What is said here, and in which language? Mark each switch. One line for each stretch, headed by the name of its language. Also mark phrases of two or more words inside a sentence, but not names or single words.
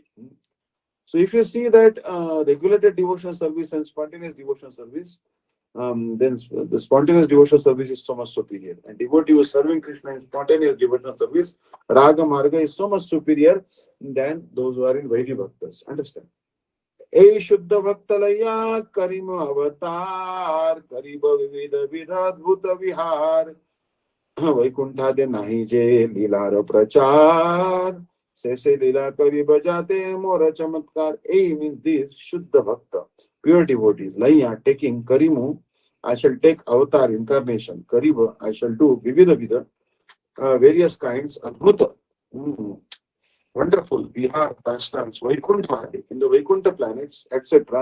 English: So, if you see that regulated devotional service and spontaneous devotional service, then the spontaneous devotional service is so much superior. And devotee who is serving Krishna in spontaneous devotional service,
Sanskrit: राग मार्ग,
English: is so much superior than those who are in Vaidhi Bhaktas. Understand?
Bangla: এ শুদ্ধ ভক্তলয়া করিম অবতার করীব বিবিধ বিধাদ্ভুত বিহার বৈকুণ্ঠাদে নাহি যে লীলার প্রচার সে লীলা করী বজাতে মোর চমৎকার.
English: A means this
Bangla: শুদ্ধ ভক্ত,
English: pure devotees. Laya, taking Karimu, I shall take avatar, incarnation. Kariba, I shall do
Bangla: বিবিধ বিধ,
English: various kinds. Adbhuta, wonderful, Vihar, pastimes. Vaikuntha, in the Vaikuntha planets, etc.